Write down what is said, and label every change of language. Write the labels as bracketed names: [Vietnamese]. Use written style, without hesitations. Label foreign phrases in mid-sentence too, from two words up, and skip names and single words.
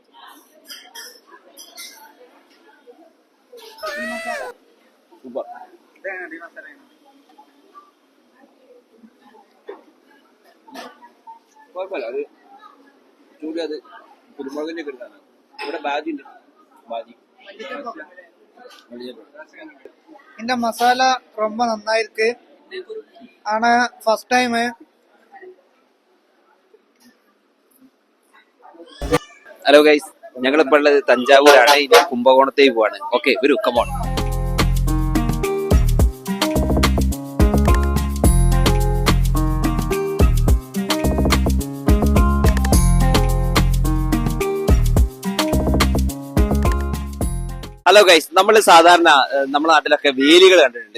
[Malayalam] സൂപ്പർ. കുഴപ്പമില്ല, അത് ചൂട്, അത് കുരുമുളകിന്റെ ഒക്കെ എടുത്താണ്. ഇവിടെ ബാജി ഉണ്ട്, ബാജി. [Tamil] இந்த மசாலா ரொம்ப நல்லா இருக்கு. [English] ஆனா first time hello guys, [Malayalam] ഞങ്ങളിപ്പോൾ ഉള്ളത് തഞ്ചാവൂരാണ്. ഇനി കുംഭകോണത്തേക്ക് പോവാണ്. ഓക്കെ, വരൂ, കമോൺ. [English] hello guys, [Malayalam] നമ്മൾ സാധാരണ നമ്മുടെ നാട്ടിലൊക്കെ വേലികൾ കണ്ടിട്ടുണ്ട്.